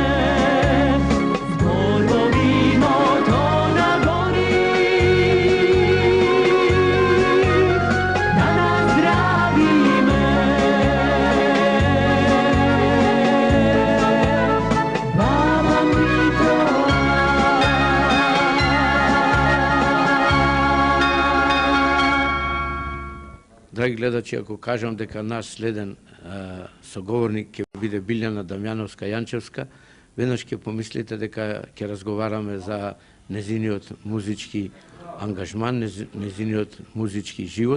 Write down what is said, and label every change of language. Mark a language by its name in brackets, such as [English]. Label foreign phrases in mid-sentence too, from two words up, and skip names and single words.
[Macedonian] Зборно вино то да гори, да наздравиме. Baba Vitola. Драги гледачи, ако кажам дека наш следен соговорник ќе биде Билјана Дамјановска-Јанчевска, веднаш ќе помислите дека ќе разговараме за незиниот музички ангажман, незиниот музички живот.